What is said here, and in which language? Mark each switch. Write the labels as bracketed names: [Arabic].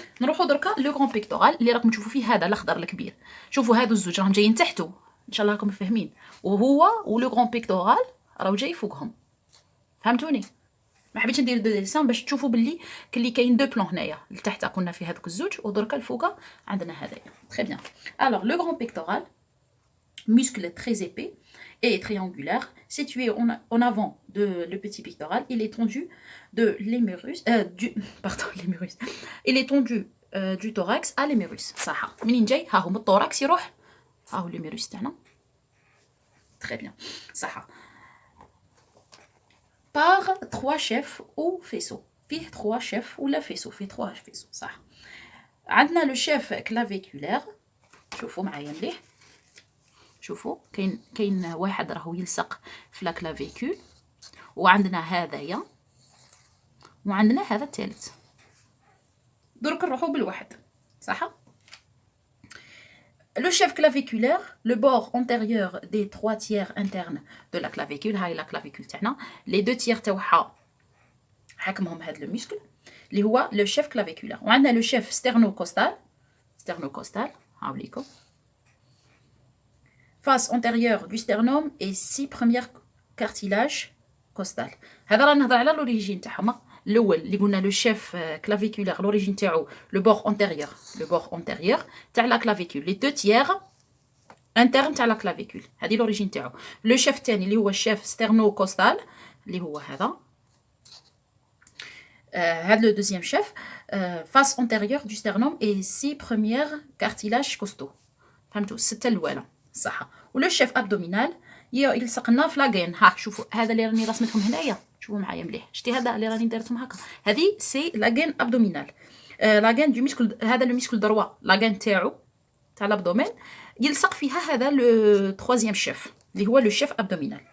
[Arabic] نروحوا دركا لو غران بيكتورال اللي راكم تشوفوا فيه هذا الاخضر الكبير. شوفوا هادو الزوج راهم جايين تحته ان شاء الله راكم فاهمين، وهو ولو غران بيكتورال راهو جاي فوقهم. فهمتوني؟ ما حبيتش ندير دو ديسان باش تشوفوا باللي كاين دو بلون هنايا. لتحت كنا في هذوك الزوج ودركا الفوقه عندنا هذايا. [French] تري بيان. الوغ لو غران بيكتورال muscle très épais et triangulaire situé en avant de le petit pectoral. Il est tendu de l'humérus l'humérus. Il est tendu du thorax à l'humérus. [Arabic] صح. منين جاي؟ ها هو من الثوراكس يروح ها هو الهيميروس تاعنا. [French] تري بيان. صح. par 3 chefs ou faisceaux. [Arabic] فيه 3 chefs ولا faisceaux. فيه 3 faisceaux. صح. عندنا لو شيف كلافيكولير. شوفوا معايا مليح. شوفوا كاين واحد راهو يلصق في لا كلافيكول، وعندنا هذايا، وعندنا هذا الثالث. درك نروحوا بالواحد. صح. [French] Le chef claviculaire, le bord antérieur des 3 tiers internes de la clavicule. [Arabic] هاي لا كلافيكول تاعنا [French] les 2 tiers [Arabic] تاعها حكمهم هذا لو مسكل اللي هو لو شيف كلافيكولير. [French] وعندنا لو شيف ستيرنوكوستال هاوليكم face antérieure du sternum et 6 premières cartilages costal. [Arabic] هذا راه نهضر على لوريجين تاعهم. الاول اللي قلنا لو شيف كلافيكولير لوريجين تاعو لو بور انتيريور تاع لا كلافيكول، لي 2 تيير انترن تاع لا كلافيكول، هذه لوريجين تاعو. لو شيف الثاني اللي هو الشيف ستيرنوكوستال اللي هو هذا. [French] هذا لو دوزيام شيف face antérieure du sternum et 6 premières cartilages costaux. [Arabic] فهمتوا؟ 6 الاولى. صح. ولو شيف ابدومينال يلصق لنا في لاغين. ها شوفوا هذا اللي راني رسمتهم هنايا، شوفوا معايا مليح. شتي هذا اللي راني درتهم هكا، هذه سي لاغين ابدومينال. لاغين دو مسكل، هذا لو مسكل دروا لاغين تاعو تاع الابدومين يلصق فيها هذا لو تروازيام شيف اللي هو لو شيف ابدومينال.